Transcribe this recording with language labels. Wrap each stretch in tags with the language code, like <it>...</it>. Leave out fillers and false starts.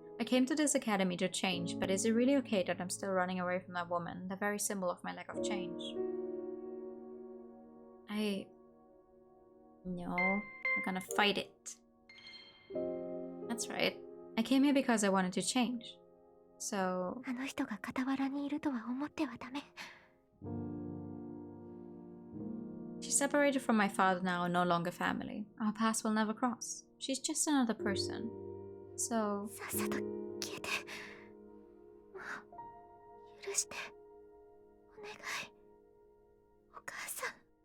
<en>I came to this academy to change, but is it really okay that I'm still running away from that woman, the very symbol of my lack of change? No, we're gonna fight it. That's right. I came here because I wanted to change. So...</en> <ja>あの人が傍らにいるとは思ってはダメ。</ja> <en>She's separated from my father now and no longer family. Our paths will never cross. She's just another person. So...</en> <ja>さっさと消えて。もう許して。お願い。お母さん。</ja>